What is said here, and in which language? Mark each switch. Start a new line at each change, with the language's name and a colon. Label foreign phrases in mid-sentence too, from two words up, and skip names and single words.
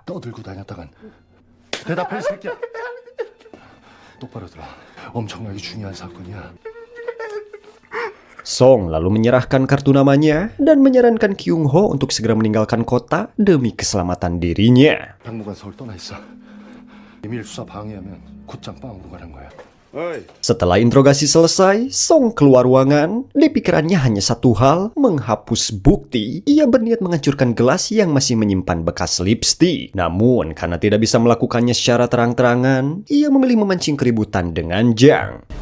Korean: 떠들고 다녔다간 대답해, 이 새끼야. 똑바로 들어. 엄청나게 중요한 사건이야.
Indonesian: Song lalu menyerahkan kartu namanya dan menyarankan Kyung Ho untuk segera meninggalkan kota demi keselamatan dirinya.
Korean: 당분간 서울 떠나 있어. 비밀 수사 방해하면 곧장 빵으로 가는 거야.
Indonesian: Setelah interogasi selesai, Song keluar ruangan. Di pikirannya hanya satu hal, menghapus bukti. Ia berniat menghancurkan gelas yang masih menyimpan bekas lipstik. Namun, karena tidak bisa melakukannya secara terang-terangan, ia memilih memancing keributan dengan Jang.